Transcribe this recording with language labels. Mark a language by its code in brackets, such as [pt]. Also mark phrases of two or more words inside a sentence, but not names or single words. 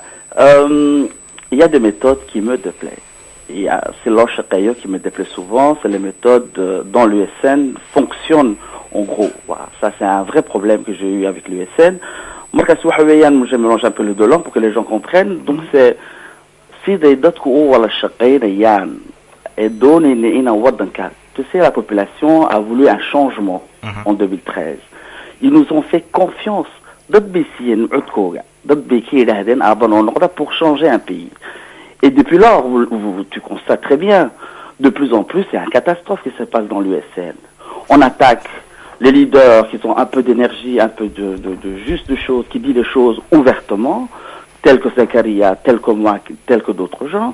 [fr] Il y a des méthodes qui me déplaisent. C'est l'Anchakayo qui me déplaît souvent, c'est les méthodes dans l'USN fonctionnent en gros. Voilà. Ça, c'est un vrai problème que j'ai eu avec l'USN. Moi, je mélange un peu les deux langues pour que les gens comprennent. Donc, c'est si des [so] dadku u wala shaqaynayaan et doonayna inaan wadanka, [fr] tu sais, la population a voulu un changement en 2013. Ils nous ont fait confiance. [so] Dad bay siiyeen codkooga, dad bay ka yidhaahdeen aaban oo noqda [fr] pour changer un pays. Et depuis lors, tu constates très bien, de plus en plus, c'est une catastrophe qui se passe dans l'USN. On attaque les leaders qui ont un peu d'énergie, un peu de juste choses, qui disent les choses ouvertement, tels que Zakaria, tels que moi, tels que d'autres gens.